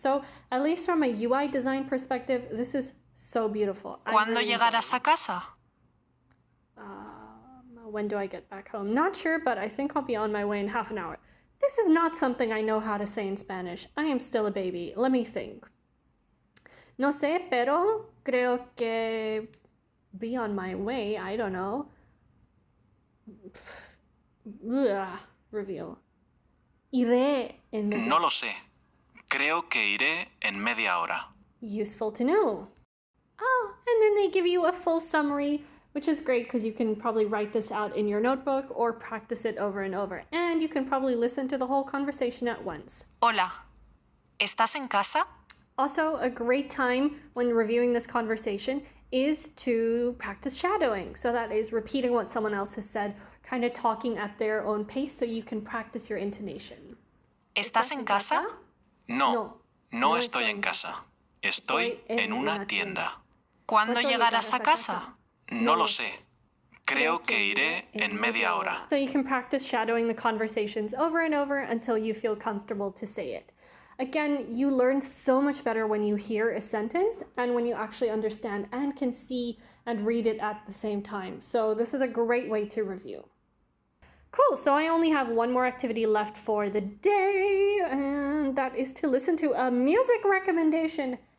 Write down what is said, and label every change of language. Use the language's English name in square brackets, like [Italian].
[English] So at least from a UI design perspective, this is so beautiful. [Spanish] ¿Cuándo llegarás a casa? [English] When do I get back home? Not sure, but I think I'll be on my way in half an hour. This is not something I know how to say in Spanish. I am still a baby. Let me think. [Spanish] No sé, pero creo que [English] be on my way. I don't know. [Spanish] Reveal. Iré en media. No lo sé. Creo que iré en media hora. [English] Useful to know. Oh, and then they give you a full summary, which is great because you can probably write this out in your notebook or practice it over and over. And you can probably listen to the whole conversation at once. [Spanish] Hola, ¿estás en casa? [English] Also, a great time when reviewing this conversation is to practice shadowing. So that is repeating what someone else has said, kind of talking at their own pace so you can practice your intonation. [Spanish] ¿Estás en casa? No estoy en casa. Estoy en una tienda. ¿Cuándo llegarás a casa? No lo sé. Creo que iré en media hora. [English] So you can practice shadowing the conversations over and over until you feel comfortable to say it. Again, you learn so much better when you hear a sentence and when you actually understand and can see and read it at the same time. So this is a great way to review. Cool, so I only have 1 more activity left for the day, and that is to listen to a music recommendation.